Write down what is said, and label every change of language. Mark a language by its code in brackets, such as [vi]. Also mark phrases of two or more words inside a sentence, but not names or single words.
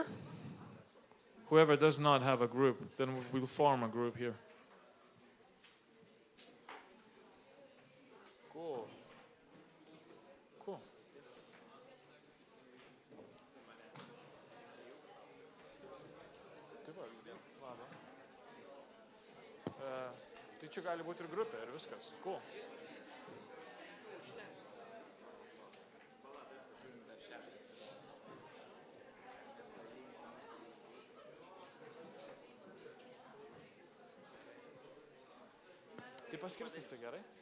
[en] Whoever does not have a group, then we'll form a group here. Cool. Cool. [lt] Tai čia gali būti ir grupė, ir viskas. Cool. Tai paskirstysi gerai?